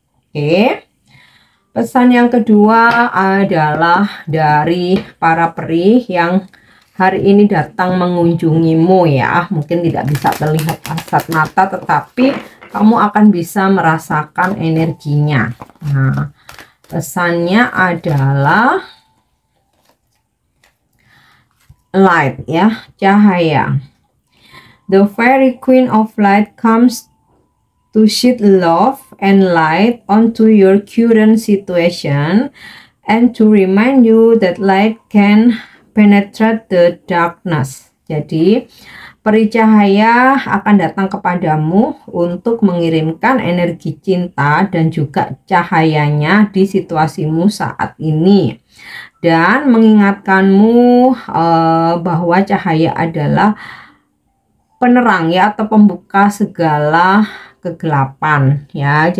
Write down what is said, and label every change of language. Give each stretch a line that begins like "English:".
Indonesian: Oke, pesan yang kedua adalah dari para peri yang hari ini datang mengunjungimu ya. Mungkin tidak bisa terlihat kasat mata, tetapi kamu akan bisa merasakan energinya. Nah, pesannya adalah light ya, cahaya.
English: The fairy queen of light comes to shed love and light onto your current situation and to remind you that light can penetrate the darkness.
Indonesian: Jadi peri cahaya akan datang kepadamu untuk mengirimkan energi cinta dan juga cahayanya di situasimu saat ini, dan mengingatkanmu bahwa cahaya adalah penerang ya, atau pembuka segala kegelapan ya.